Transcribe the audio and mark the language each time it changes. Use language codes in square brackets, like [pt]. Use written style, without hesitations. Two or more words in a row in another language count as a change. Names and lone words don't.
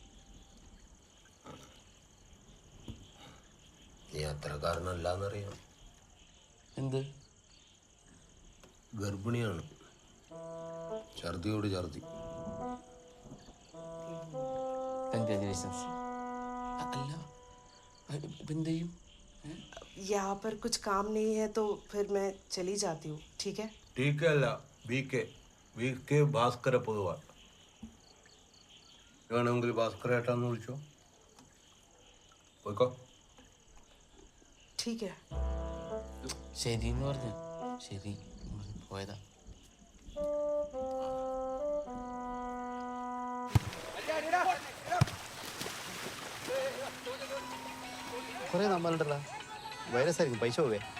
[ml] നീ അത്രക്കാരനല്ലാന്നറിയാം. എന്ത്? ഗർഭിണിയാണ്, ഛർദിയോട് ഛർദി. കൺഗ്രാജുലേഷൻസ്. അല്ല എന്ത് ചെയ്യും? [hi] यहाँ पर कुछ काम नहीं है तो फिर मैं चली जाती हूँ. ठीक है? ठीक है अല്ല, [ml] VK ഭാസ്കര പൊതുവാൾ. വേണമെങ്കിൽ ഭാസ്കരേട്ടാന്ന് വിളിച്ചോ. പോയിക്കോ. [hi] ठीक है. [ml] ശരി എന്ന് പറഞ്ഞു. ശരി പോയതാ. കുറേ നമ്മളുണ്ടല്ലോ, വൈറസ് ആയിരിക്കും, പൈസ പോവേ.